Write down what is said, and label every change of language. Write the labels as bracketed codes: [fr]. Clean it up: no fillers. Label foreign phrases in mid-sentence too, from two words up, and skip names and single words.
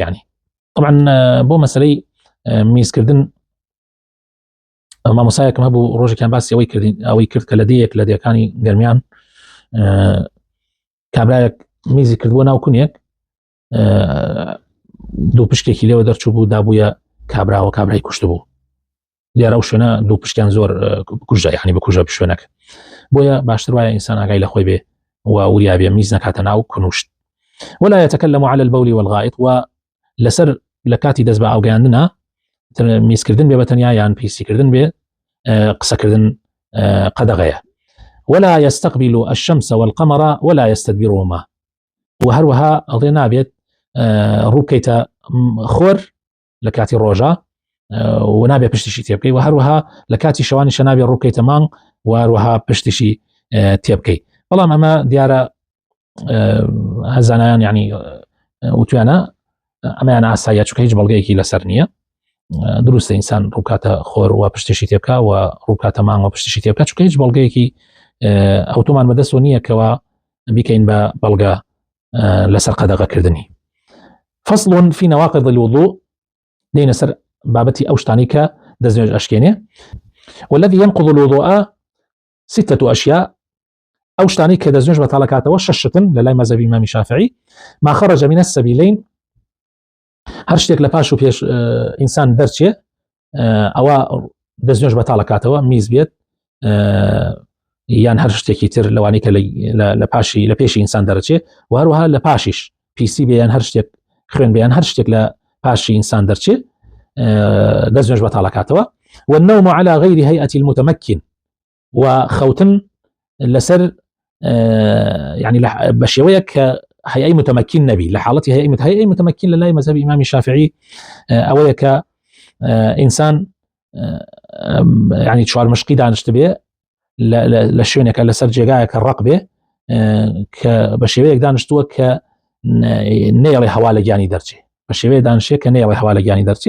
[ar] ینی طبعا [ckb] بۆ مەسەلەی میزکردن مامۆسایەکم هەبوو ڕۆژێکیان باسی ئەوەی کرد کە لە دەیەک لە دەیەکانی گەرمیان کابرایەک میزی کردووە ناو کونیەک، دوو پشتێکی لێوە دەرچوو بوو دابوویە کابراوە کابرای کوشت بوو. دیارە ئەو شوێنە دوو پشتیان زۆر کوژە، یعنی بکوژە شوێنەکە، بۆیە باشتر وایە ئینسان ئاگای لە خۆی بێ و وریابێ میز نەکاتە ناو کونوشت. [ar] ولا يتكلم على البول والغائط، [ckb] و لەسەر لە کاتی دەست بە ئاوگەیاندنە میزکردن بێ بەتەنیا یان پیسیکردن بێ قسەکردن قەدەغەیە. [ar] ولا يستقبل الشمس والقمر ولا يستدبرهما، [ckb] وهروها ئەڵێ نابێت ڕووکەیتە خۆر لە کاتی ڕۆژە و نابێت پشتیشی تێ بکەی، و هەروەها لە کاتی شەوانیشە نابێت ڕووکەیتە مانگ و هەروەها پشتیشی تێ بکەی. بەڵام ئەمە دیارە هەزانایان ینی وتویانە ئەمەیان ئاساییە، چونکە هیچ بەڵگەیەکی لەسەر نییە. دروستە ئینسان ڕووکاتە خۆر و پشتیشی تێ بکە و ڕووکاتە مانگ و پشتیشی تێ بکە، چونکە هیچ بەڵگەیەکی ئەوتۆمان بەدەستەوە نییە کەەوە بیکەین بە بەڵگە لەسەر قەدەغەکردنی. [ar] فصل في نواقض الوضوء، [ckb] دێنە سەر بابەتی ئەو شتانی کە دەستنوێژ ئەشکێنێ. [ar] والذي ينقض الوضوء 6 أشياء، [ckb] ئەو شتانی کە دەستنوێژ بەتاڵەکاتەوە 6 شتن لە لای مەذهبی ئیمامی شافعی. [ar] ما خرج من السبيلين، [ckb] هەر شتێک لە پاش و پێش ئینسان دەرچێ ئەوە دەستنوێژ بەتاڵەکاتەوە، میز بێت یان هەر شتێکی تر لەوانی کە لە پێشی ئینسان دەرچێ، و هەروەها لە پاشیش پیسی بێیان هەر شتێک خوێن بێیان هەر شتێک لە پاشی ئینسان دەرچێ دەستنوێژ بەتاڵەکاتەوە. [ar] والنوم على غير هيئة المتمكن، [ckb] وخوتن لەسەر يعني بە شێوەیە کە [ar] هيئة متمكن [ckb] نبي، لە حاڵەتی [ar] هيئة متمكن [ckb] لە لای مەذهبی ئیمامی شافعی ئەوەیە کە ئینسان يعني چوار مشقی دانیشت بێ لە شوێنێکە لەسەر جێگایەکە ڕق بێ کە بە شێوەیەک دانیشتووە کە نێڵێ هەوا لە گیانی دەرچێ، بە شێوەیە دانیشێ کە نێڵێ هەوا لە گیانی دەرچێ.